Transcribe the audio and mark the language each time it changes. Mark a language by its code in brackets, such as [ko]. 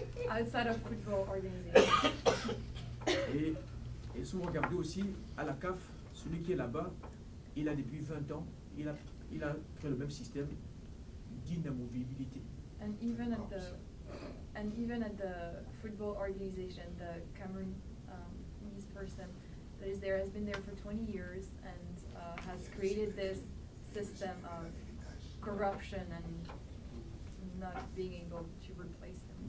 [en] Outside of football organizations. [fr] Et si vous regardez aussi à la CAF, celui qui est là-bas, il a depuis 20 ans, il a créé le même système d'inamovibilité. [en] And even at the football organization, the Cameroonese person that is there has been there for 20 years and has created this system of corruption and not being able to replace him.